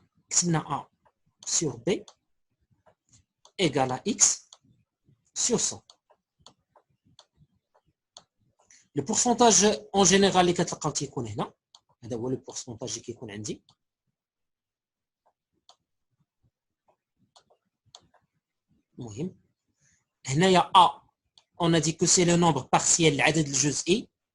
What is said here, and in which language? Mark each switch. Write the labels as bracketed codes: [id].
[ar] كتبنا [fr] A sur B égale à X sur 100. Le pourcentage en général [ar] اللي كتلقاو تيكون هنا، هذا هو لو pourcentage اللي كيكون عندي. المهم هنايا [fr] A on a dit que c'est le nombre partiel [ar] العدد الجزئي.